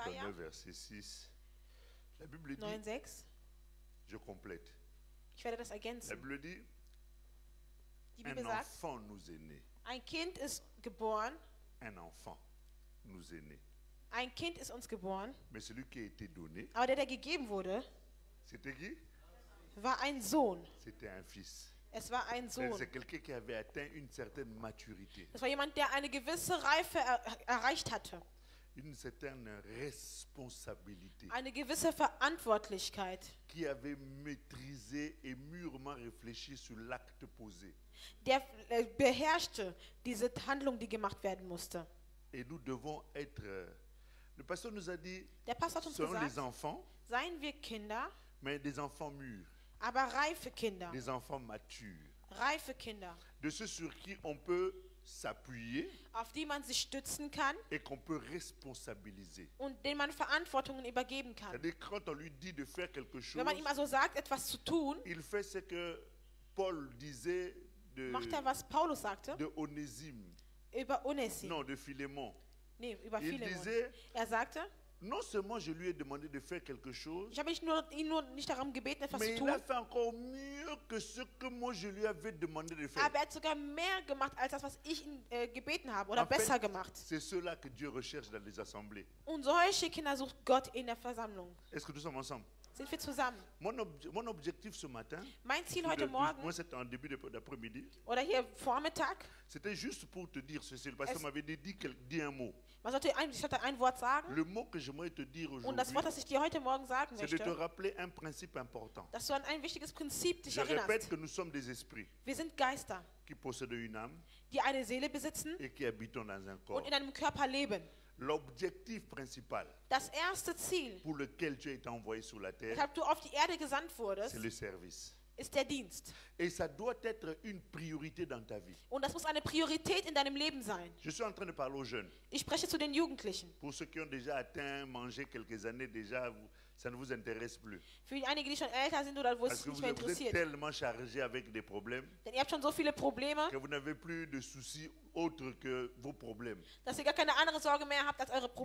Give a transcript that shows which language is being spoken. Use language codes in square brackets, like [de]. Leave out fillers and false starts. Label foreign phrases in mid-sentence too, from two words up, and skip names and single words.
[de] Jesaja [fr] 9, verset 6, la Bible dit, 9,6. je complète, [de] Ich werde das [fr] la [de] ergänzen. [fr] Bible dit, [de] Die [fr] un [de] Bibel sagt, [fr] enfant nous est né. [de] ein Kind ist geboren. [fr] Un enfant nous est né. [de] Ein Kind ist uns geboren. [fr] Mais celui qui a été donné, [de] Aber der gegeben wurde, [fr] c'était qui? [de] war ein Sohn. [fr] C'était un fils. [de] Es war ein Sohn. [fr] C'est quelqu'un qui avait atteint une certaine maturité, [de] Das war jemand, der eine gewisse Reife erreicht hatte. [fr] une certaine responsabilité, [de] Eine gewisse Verantwortlichkeit. [fr] qui avait maîtrisé et mûrement réfléchi sur l'acte posé. [de] Der beherrschte diese Handlung, die gemacht werden musste. [fr] Et nous devons être... le pasteur nous a dit, [de] Der Pastor hat uns [fr] serons [de] gesagt, [fr] les enfants, [de] seien wir Kinder, [fr] mais des enfants mûrs, [de] aber reife Kinder. [fr] des enfants matures, [de] Reife Kinder. [fr] de ceux sur qui on peut s'appuyer [de] auf die man sich stützen kann [fr] et qu'on peut responsabiliser. [de] und denen man Verantwortungen übergeben kann. [fr] C'est-à-dire quand on lui dit de faire quelque chose, [de] Wenn man ihm also sagt, etwas zu tun, [fr] il fait ce que Paul disait [de] macht er, was Paulus sagte [fr] de Onésime, [de] über Onesim. [fr] non, de Philémon. [de] Nee, über [fr] Il [de] Philemon. [fr] disait, [de] Er sagte, [fr] non seulement je lui ai demandé de faire quelque chose, [de] ich habe ihn nur nicht darum gebeten, etwas [fr] mais [de] zu [fr] il a [de] tun, [fr] fait encore mieux que ce que moi je lui avais demandé de faire. [de] aber er hat sogar mehr gemacht, als das, was ich ihn gebeten habe, oder [fr] En fait, [de] besser gemacht. [fr] c'est cela que Dieu recherche dans les assemblées. [de] Und solche Kinder sucht Gott in der Versammlung. [fr] Est-ce que nous sommes ensemble? [de] Sind wir zusammen? [fr] Mon objectif ce matin, [de] Mein Ziel [fr] ou [de] heute Morgen, [fr] moi c'était en début d'après-midi, [de] oder hier Vormittag, [fr] c'était juste pour te dire ceci. Le pasteur m'avait dit un mot. [de] ich sollte ein Wort sagen. [fr] Le mot que j'aimerais te dire [de] Und das Wort, [fr] aujourd'hui, [de] das ich dir heute Morgen sagen [fr] c'est de te [de] möchte, [fr] rappeler un principe important. [de] dass du an ein wichtiges Prinzip dich [fr] Je répète [de] erinnerst. [fr] que nous sommes des esprits [de] Wir sind Geister, [fr] qui possèdent une âme [de] die eine Seele besitzen [fr] et qui habitent dans un corps. [de] und in einem Körper leben. [fr] L'objectif principal [de] Das erste Ziel, [fr] pour lequel tu as été envoyé sur la terre, [de] weshalb du auf die Erde gesandt wurdest, [fr] c'est le service. [de] ist der Dienst. [fr] Et ça doit être une priorité dans ta vie. [de] Und das muss eine Priorität in deinem Leben sein. [fr] Je suis en train de parler aux jeunes. [de] Ich spreche zu den Jugendlichen. [fr] Pour ceux qui ont déjà atteint, mangé quelques années déjà, ça ne vous intéresse plus. [de] Für einige, die schon älter sind oder wo es [fr] Parce que [de] nicht [fr] vous [de] mehr [fr] êtes [de] interessiert. [fr] tellement chargé avec des problèmes [de] Denn ihr habt schon so viele Probleme, [fr] que vous n'avez plus de soucis autres que vos problèmes. [de] dass ihr gar keine andere Sorge mehr habt als eure